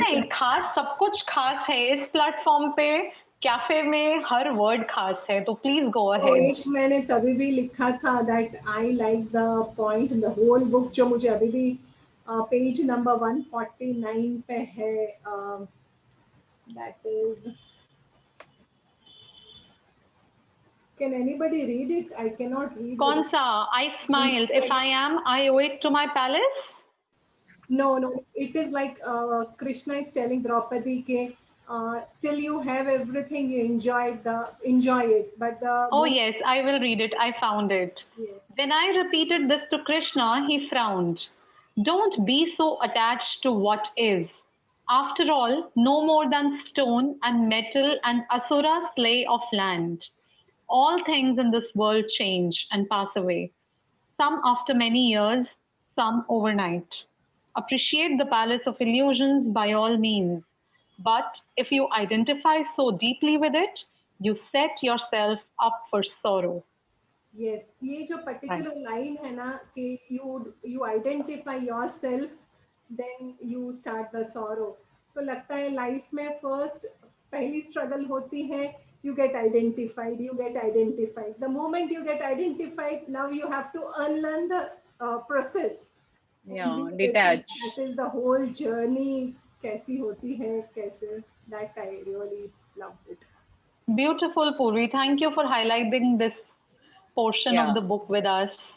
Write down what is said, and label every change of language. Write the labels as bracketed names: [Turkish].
[Hindi] नहीं, खास सब कुछ खास है इस प्लेटफॉर्म पे. कैफे में हर वर्ड खास है, तो [English] please go [Hindi] तो [English] Ahead. [Hindi] एक मैंने तभी भी लिखा था [English] that I like the point in the whole book, [Hindi] जो मुझे अभी भी पेज नंबर 149 पे है. [English] That is, can anybody read it? I cannot read. [Hindi] कौन सा? [English] I smiled. If I am, I owe it to my palace. No, it is like Krishna is telling Draupadi ke till you have everything, you enjoy it, but the Oh yes, I will read it. I found it. yes. When I repeated this to Krishna, he frowned. Don't be so attached to what is. After all, no more than stone and metal and asura slay of land. All things in this world change and pass away. Some after many years, some overnight. Appreciate the palace of illusions by all means. But if you identify so deeply with it, you set yourself up for sorrow. Yes, [Hindi] ये जो [English] particular line [Hindi] है ना कि [English] you identify yourself, then you start the sorrow. [Hindi] तो लगता है life में first पहली स्ट्रगल होती है, [English] you get identified. The moment you get identified, now you have to unlearn the process. Yeah, detach. That is the whole journey. [Hindi] कैसी होती है, कैसे, [English] that I really loved it. Beautiful, Purvi. Thank you for highlighting this portion of the book with us.